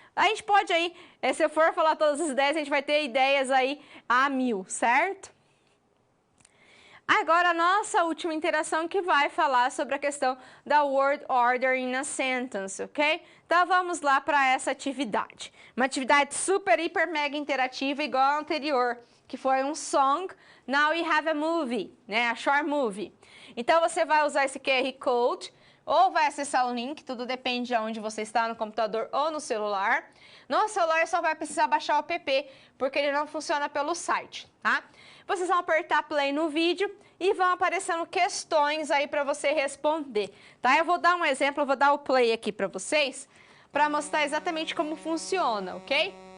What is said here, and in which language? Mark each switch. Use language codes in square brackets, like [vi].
[pt] A gente pode aí, se eu for falar todas as ideias, a gente vai ter ideias aí a 1000, certo? Agora, a nossa última interação que vai falar sobre a questão da [en] word order in a sentence, [pt] ok? Então, vamos lá para essa atividade. Uma atividade super, hiper, mega interativa, igual a anterior, que foi um song. [en] Now we have a movie, né? A short movie. [pt] Então, você vai usar esse QR Code, ou vai acessar o link, tudo depende de onde você está, no computador ou no celular. No celular só vai precisar baixar o app, porque ele não funciona pelo site, tá? Vocês vão apertar play no vídeo e vão aparecendo questões aí para você responder, tá? Eu vou dar um exemplo, eu vou dar o play aqui para vocês, para mostrar exatamente como funciona, ok?